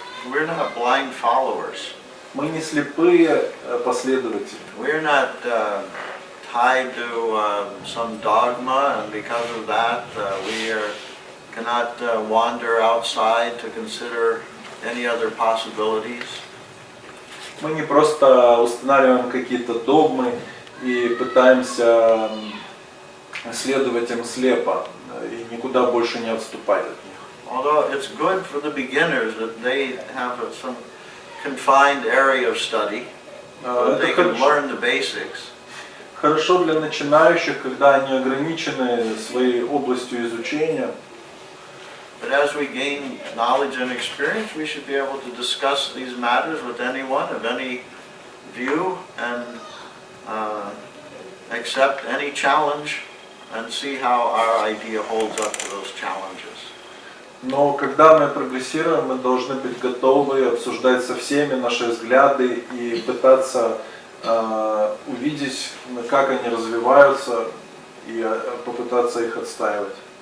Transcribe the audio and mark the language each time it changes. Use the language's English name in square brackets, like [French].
[English] We're not blind followers. [Russian] Мы не слепые последователи. [English] We're not tied to some dogma, and because of that, we cannot wander outside to consider any other possibilities. [Russian] Мы не просто устанавливаем какие-то догмы и пытаемся следовать им слепо и никуда больше не отступать от них. [English] Although it's good for the beginners that they have some confined area of study, that they can learn the basics. [Russian] Хорошо для начинающих, когда они ограничены своей областью изучения. [English] But as we gain knowledge and experience, we should be able to discuss these matters with anyone of any view and accept any challenge and see how our idea holds up to those challenges. [Russian] Но когда мы прогрессируем, мы должны быть готовы обсуждать со всеми наши взгляды и пытаться увидеть, как они развиваются, и попытаться их отстаивать.